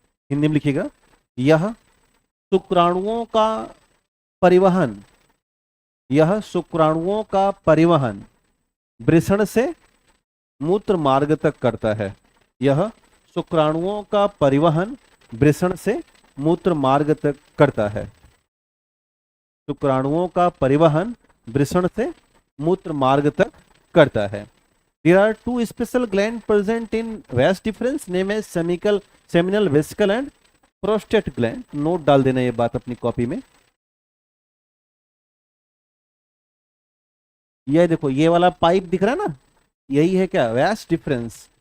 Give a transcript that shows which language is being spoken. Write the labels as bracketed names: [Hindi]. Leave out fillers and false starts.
[Hindi] हिंदी में लिखिएगा, यह शुक्राणुओं का परिवहन, यह शुक्राणुओं का परिवहन वृषण से मूत्र मार्ग तक करता है, यह शुक्राणुओं का परिवहन वृषण से मूत्र मार्ग तक करता है, शुक्राणुओं का परिवहन वृषण से मूत्र मार्ग तक करता है। [English] There are 2 special glands present in vas deferens, name as seminal vesicle and prostate gland। [Hindi] Note डाल देना ये बात अपनी कॉपी में। ये देखो ये वाला पाइप दिख रहा है ना, यही है क्या, vas deferens।